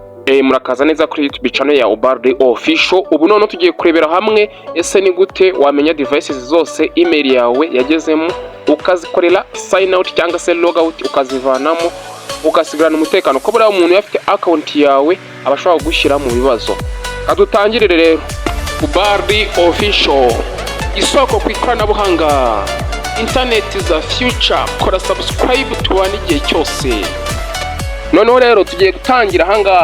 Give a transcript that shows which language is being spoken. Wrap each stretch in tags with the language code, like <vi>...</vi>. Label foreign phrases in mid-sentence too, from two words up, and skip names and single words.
<rw>Murakaza neza kuri YouTube channel ya Ubardi Official. Ubu none tugiye kurebera hamwe ese ni gute wamenya devices zose email yawe yagezemo ukazikorera</rw> <en>sign out</en> <rw>cyangwa se</rw> <en>log out</en> <rw>ukazivanamo ukasigirana umutekano ko buriya umuntu yafite account yawe abashobora gushyira mu bibazo. Kadutangirire rero Ubardi Official, isoko ku ikoranabuhanga, internet za future. Kora subscribe tubane igihe cyose. Noneho rero tugiye gutangira ahangaha.</rw>